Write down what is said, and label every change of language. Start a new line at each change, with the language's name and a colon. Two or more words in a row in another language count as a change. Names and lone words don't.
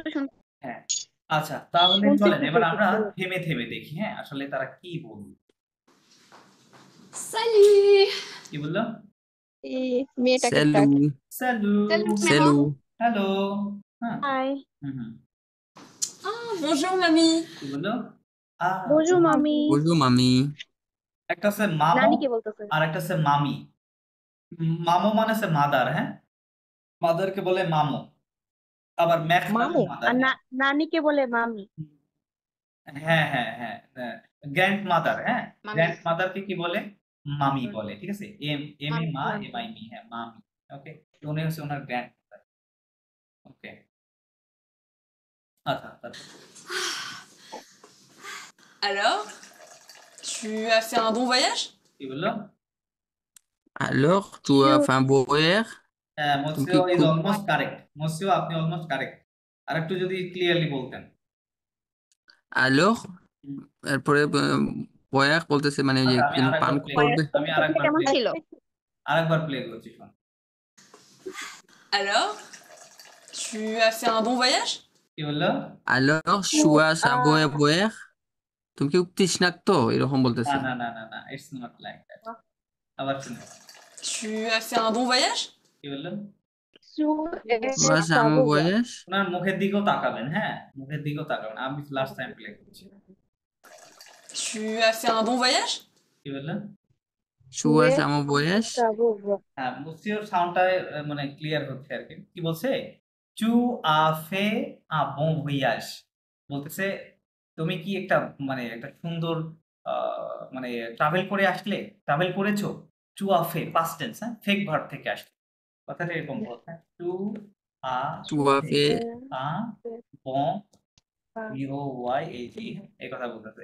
Bangla: হ্যাঁ, আচ্ছা তাহলে চলেন এবার আমরা থেমে থেমে দেখি, হ্যাঁ আসলে তারা কি বলল।
French: Salut!
Bangla: কি বললো? এই মেয়েটাকে
French: স্যালু সেলু
Bangla: হ্যালো, হ্যাঁ হাই হুম
French: Ah, bonjour mamie!
Bangla: কি বললো?
French: bonjour মামি, bonjour mamie.
Bangla: একটা হচ্ছে মামো নানি কে বলতেছে? আর একটা হচ্ছে মামি। মামো মানে হচ্ছে মাদার, হ্যাঁ, মাদারকে বলে মামো, আবার ম্যাক্স মামু মাদার। আর নানি কে বলে মামি। হ্যাঁ হ্যাঁ হ্যাঁ,
English: grand mother,
Bangla: হ্যাঁ
English: grand motherকে
Bangla: কি বলে? মামি বলে, ঠিক আছে? এম এম এ মা, এম আই মি, হ্যাঁ মামি। ওকে, উনি হচ্ছে ওনার
English: grand mother.
Bangla: ওকে, আচ্ছা
French: Alors, tu as fait un bon voyage?
Bangla: কি বললো?
French: Alors, tu as fait un beau voyage?
English: হ্যাঁ, monsieur is almost correct.
Bangla: মসিও আপনি
English: almost correct,
Bangla: আরেকটু যদি ক্লিয়ারলি বলতেন। Alors, এরপরে voyage বলতেছে মানে যে আচ্ছা, আমি পান আরেকবার করবে। কেমন ছিল? প্লে করছি।
French: Alors, tu as fait un bon voyage?
Bangla: কি বললো?
French: Alors, tu as un beau voyage?
Bangla: তুমি কি তৃষ্ণার্ত এরকম বলতেছে?
English: না, it's not like that. আবার শুনুন।
French: Tu as fait un bon voyage?
Bangla: কি বললেন?
French: Tu as un beau voyage?
Bangla: ওনার মুখের দিকেও তাকাবেন, হ্যাঁ মুখের দিকেও তাকাবেন। আমি লাস্ট টাইম প্লে করছি।
French: Tu as fait un bon voyage?
Bangla: কি বললেন?
French: Tu as un beau voyage?
Bangla: হ্যাঁ, মুসিওর সাউন্ডটা মানে ক্লিয়ার হচ্ছে আর কি। কি বলছে?
French: Tu as fait un bon voyage,
Bangla: বলতেছে তুমি কি একটা মানে একটা সুন্দর মানে ট্রাভেল করে আসলে, ট্রাভেল করেছো?
French: tu as fait
English: past tense,
Bangla: হ্যাঁ, ফেক ভার্ব থেকে আসলে কথাটা এরকম বলতে,
French: tu as টুয়াফে আ বন ওয়াই এই জি,
Bangla: এই কথা বলতেছে।